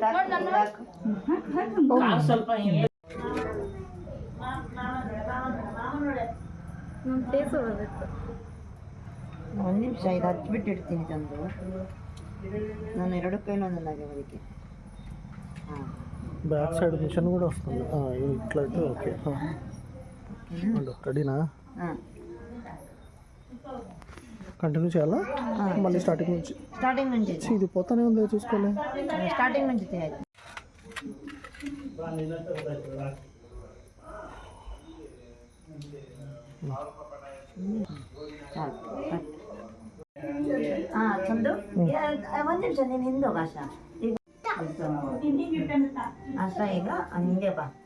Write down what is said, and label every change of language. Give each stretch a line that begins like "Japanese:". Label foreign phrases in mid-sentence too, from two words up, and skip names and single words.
Kannada: ಕಾರ್ ಸ್ವಲ್ಪ ಹಿಂದೆ ಒಂದು ನಿಮಿಷ ಇದು ಹಚ್ಬಿಟ್ಟು ಇಡ್ತೀನಿ ತಂದು. ನಾನು 2 ಕೈಲಿ ಒಂದೊಂದಾಗೆ ಅದಕ್ಕೆ. ಹಾಂ,
English: back side mission
Telugu: కూడా వస్తుంది. ఇట్లయితే ఓకే. రెడీనా?
Kannada: ಹಾಂ,
Telugu: కంటిన్యూ చేయాలా? మళ్ళీ స్టార్టింగ్ నుంచి. స్టార్టింగ్ నుంచి ఇది పోతానే ఉందో చూసుకోలే. స్టార్టింగ్ నుంచి
Kannada: ಆಯ್ತು. ಹಾಂ ಚಂದು, ಒಂದು ನಿಮಿಷ ನೀನು ಹಿಂದೆ ಹೋಗ ಆಶಾ. ಈಗ ಆಶಾ ಈಗ ಹಂಗೆ ಬಾ.